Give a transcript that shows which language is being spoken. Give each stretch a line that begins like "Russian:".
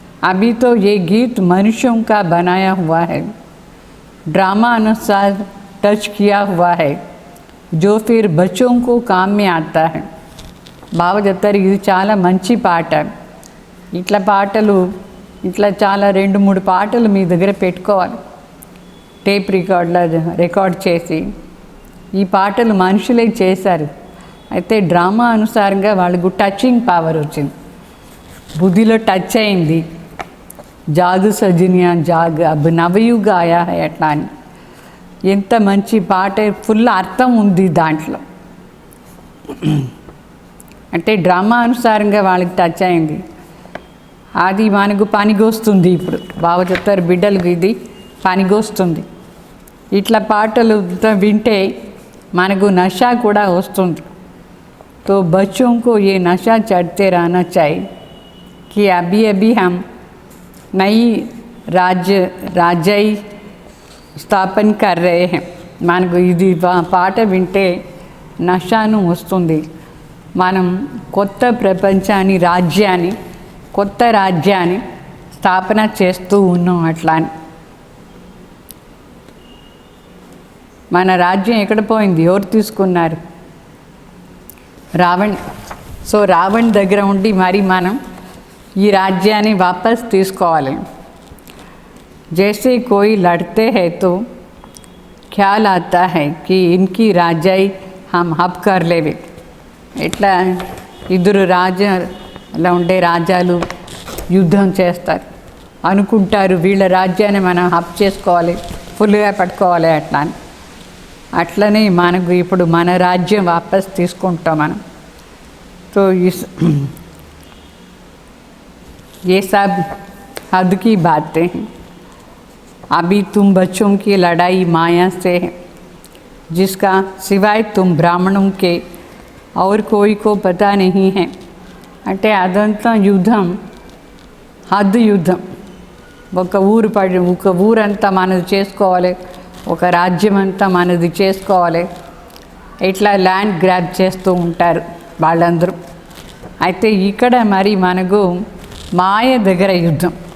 Hindi: अभी तो ये गीत मनुष्यों का बनाया हुआ है, ड्रामा अनुसार टच किया हुआ है, जो फिर बच्चों को काम में आता है.
Telugu: బాబా చెప్తారు, ఇది చాలా మంచి పాట. ఇట్లా పాటలు ఇట్లా చాలా 2-3 పాటలు మీ దగ్గర పెట్టుకోవాలి, టేప్ రికార్డులో రికార్డ్ చేసి. ఈ పాటలు మనుషులే చేశారు, అయితే డ్రామా అనుసారంగా వాళ్ళకు టచింగ్ పవర్ వచ్చింది, బుద్ధిలో టచ్ అయింది.
Hindi: జాగు సజినియా జాగ్ అబ్ నవయుగ ఆయా హై
Telugu: అట్లా అని. ఎంత మంచి పాట, ఫుల్ అర్థం ఉంది దాంట్లో. అంటే డ్రామా అనుసారంగా వాళ్ళకి టచ్ అయింది, అది మనకు పనికొస్తుంది. ఇప్పుడు బాబా చెప్తారు, బిడ్డలకు ఇది పనికొస్తుంది. ఇట్లా పాటలు వింటే మనకు నషా కూడా వస్తుంది.
Hindi: तो बच्चों को ये नशा चढ़ते रहना चाहिए कि अभी अभी हम नई राज्य स्थापन कर रहे हैं.
Telugu: మనకు ఇది పాట వింటే నషాను వస్తుంది. మనం కొత్త ప్రపంచాన్ని, రాజ్యాన్ని, కొత్త రాజ్యాన్ని స్థాపన చేస్తూ ఉన్నాం. అట్లా అని మన రాజ్యం ఎక్కడ పోయింది? ఎవరు తీసుకున్నారు? రావణ్. సో రావణ్ దగ్గర ఉండి మరి మనం ఈ రాజ్యాన్ని వాపస్ తీసుకోవాలి.
Hindi: जैसे कोई लड़ते हैं तो ख्याल आता है कि इनकी राजाई हम हब कर लेवे.
Telugu: ఇట్లా ఇద్దరు రాజ్యాలు ఉండే రాజాలు యుద్ధం చేస్తారు, అనుకుంటారు వీళ్ళ రాజ్యాన్ని మనం హబ్ చేసుకోవాలి, ఫుల్గా పట్టుకోవాలి అట్లా అని. అట్లనే మనకు ఇప్పుడు మన రాజ్యం వాపస్ తీసుకుంటాం మనం.
Hindi: तो ये सब हद की बातें हैं. अभी तुम बच्चों की लड़ाई माया से है, जिसका सिवाय तुम ब्राह्मणों के और कोई को पता नहीं है.
Telugu: అంటే అదంతా యుద్ధం, హద్దు యుద్ధం. ఒక ఊరంతా మనది చేసుకోవాలి, ఒక రాజ్యం అంతా మనది చేసుకోవాలి, ఇట్లా ల్యాండ్ గ్రాబ్ చేస్తూ ఉంటారు వాళ్ళందరూ. అయితే ఇక్కడ మరి మనకు మాయ దగ్గర యుద్ధం.